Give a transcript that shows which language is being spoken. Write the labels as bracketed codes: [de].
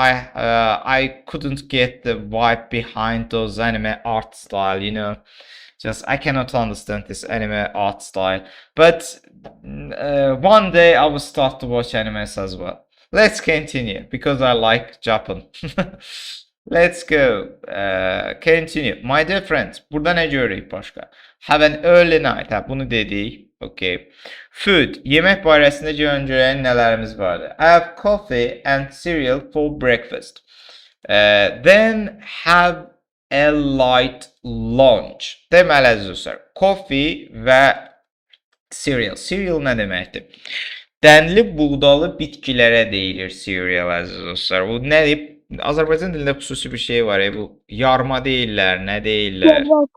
[en] I couldn't get the vibe behind those anime art style, you know. Just I cannot understand this anime art style. But one day I will start to watch animes as well. Let's continue because I like Japan. Let's go. Continue. My dear friends, [az] burada ne görürük başka? [en] Have an early night. Ha, [az] bunu dedik. [en] Okay. Food. [az] Yemek barəsində görən nələrimiz vardı? [en] I have coffee and cereal for breakfast. Then have a light lunch. [az] Deməli əziz dostlar, coffee və cereal. Cereal nə deməkdir? Dənli buğdalı bitkilərə deyilir cereal əziz dostlar. Bu nədir? Azərbaycan dilində xüsusi bir şey var. Bu yarma deyirlər, nə deyirlər?